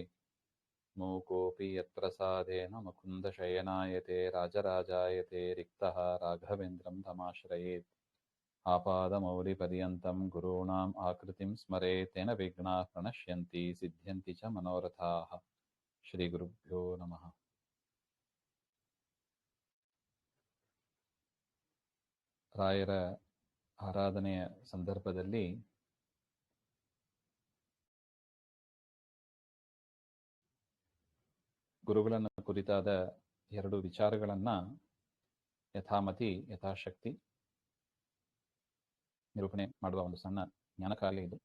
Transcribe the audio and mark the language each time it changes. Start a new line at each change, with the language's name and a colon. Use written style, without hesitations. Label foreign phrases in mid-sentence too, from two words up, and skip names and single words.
Sanskrit: मूकोऽपि यत्प्रसादेन मुकुन्दशयनायते राजराजायते रिक्तः राघवेन्द्रं तमाश्रयेत्। आपादमौलिपर्यन्तं गुरूणाम् आकृतिं स्मरेत् तेन विघ्नाः प्रणश्यन्ति सिद्ध्यन्ति च मनोरथाः। श्रीगुरुभ्यो नमः।
Kannada: ರಾಯರ ಆರಾಧನೆಯ ಸಂದರ್ಭದಲ್ಲಿ ಗುರುಗಳನ್ನು ಕುರಿತಾದ ಎರಡು ವಿಚಾರಗಳನ್ನು ಯಥಾಮತಿ ಯಥಾಶಕ್ತಿ ನಿರೂಪಣೆ ಮಾಡುವ ಒಂದು ಸಣ್ಣ ಜ್ಞಾನ ಕಾರ್ಯ ಇದು.